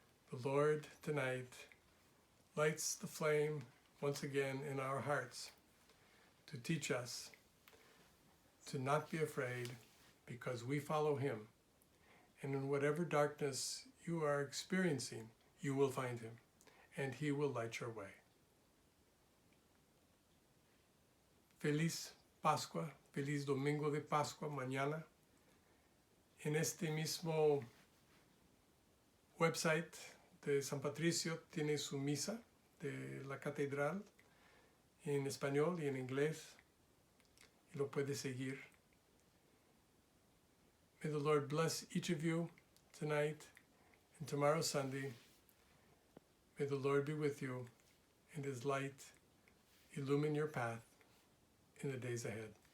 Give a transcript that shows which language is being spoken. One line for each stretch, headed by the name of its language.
English: The Lord tonight lights the flame once again in our hearts to teach us to not be afraid, because we follow him. And in whatever darkness you are experiencing, you will find him, and he will light your way.
Spanish: Feliz Pascua, feliz Domingo de Pascua mañana. En este mismo website de San Patricio tiene su misa de la catedral en español y en inglés, y lo puede seguir.
English: May the Lord bless each of you tonight and tomorrow Sunday. May the Lord be with you, and his light illumine your path in the days ahead.